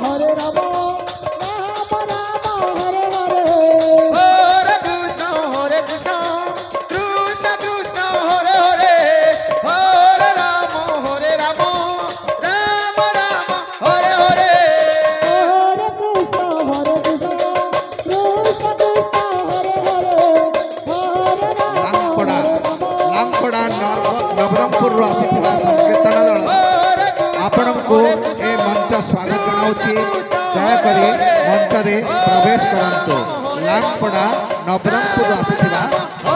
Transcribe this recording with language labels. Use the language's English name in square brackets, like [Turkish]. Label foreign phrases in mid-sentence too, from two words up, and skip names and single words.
[Sanskrit] राम हरे हरे हरे कृष्ण कृष्ण हरे हरे हरे राम राम हरे हरे हरे कृष्ण कृष्ण हरे हरे हरे राम [Odia] ଲାମ୍ପଡ଼ା ନବରଙ୍ଗପୁରରୁ ଆସିଥିବା ସଂକୀର୍ତ୍ତନ ଦଳ ଆପଣଙ୍କୁ ଏ ମଞ୍ଚ ସ୍ୱାଗତ ଜଣାଉଛି। ଦୟାକରି ମଞ୍ଚରେ ପ୍ରବେଶ କରନ୍ତୁ। ଲାମ୍ପଡ଼ା ନବରଙ୍ଗପୁରରୁ ଆସିଥିବା